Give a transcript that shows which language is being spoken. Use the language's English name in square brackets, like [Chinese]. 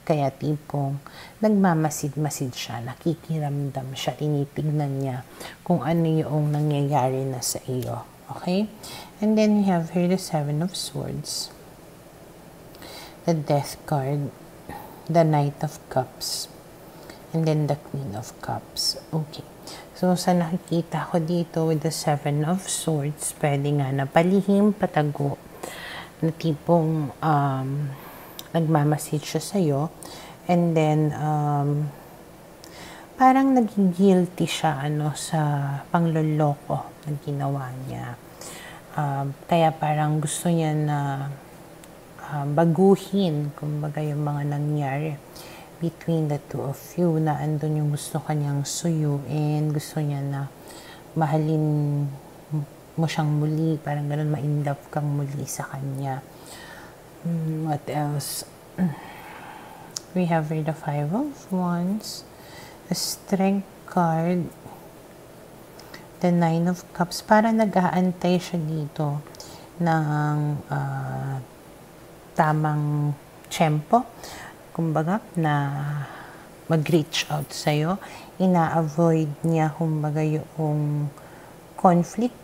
[Filipino] Kaya tipong nagmamasid-masid siya, nakikiramdam siya, tinitignan niya kung ano yung nangyayari na sa iyo. [English] Okay? And then we have here the Seven of Swords, the Death card, the Knight of Cups, and then the Queen of Cups. Okay. [Filipino] So, sa nakikita ko dito [English] with the Seven of Swords, [Filipino] pwede nga na palihim, patago, na tipong nagmamasid siya sa'yo, [English] and then [Filipino] parang naging-guilty siya sa pangloloko na ginawa niya. Kaya parang gusto niya na baguhin kumbaga yung mga nangyari [English] between the two of you, [Filipino] na andun yung gusto kanyang suyuin, gusto niya na mahalin mo siyang muli, parang ganun, ma-in-love kang muli sa kanya. [English] What else? We have here the Five of Wands, the Strength card, the Nine of Cups. [Filipino] Parang nag-aantay siya dito ng tamang tiyempo, kumbaga, na mag-reach out sa'yo. Ina-avoid niya, kumbaga, yung conflict.